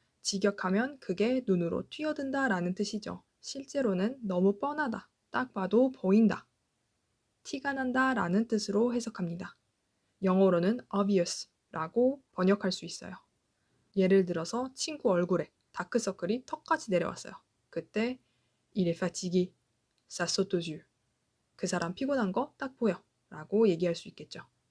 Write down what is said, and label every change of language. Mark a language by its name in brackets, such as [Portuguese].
[Korean] 직역하면 그게 눈으로 튀어든다 라는 뜻이죠. 실제로는 너무 뻔하다, 딱 봐도 보인다, 티가 난다 라는 뜻으로 해석합니다. 영어로는 obvious 라고 번역할 수 있어요. 예를 들어서 친구 얼굴에 다크서클이 턱까지 내려왔어요. 그때 [French] il est fatigué, ça saute aux yeux. [Korean] 그 사람 피곤한 거 딱 보여 라고 얘기할 수 있겠죠.